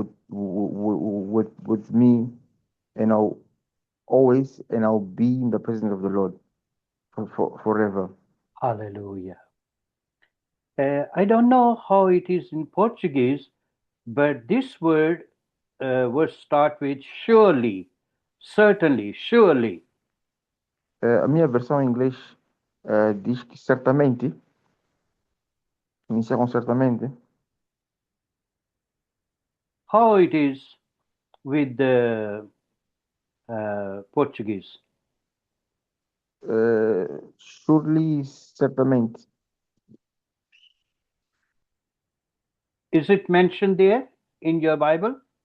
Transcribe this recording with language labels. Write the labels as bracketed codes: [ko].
[en] with me, and I'll always and I'll be in the presence of the Lord forever. Hallelujah. I don't know how it is in Portuguese, but this word start with surely, certainly, surely. [pt] A minha versão em inglês diz que certamente, inicia com certamente. [en] How it is with the Portuguese? Surely, certamente. Is it mentioned there in your Bible?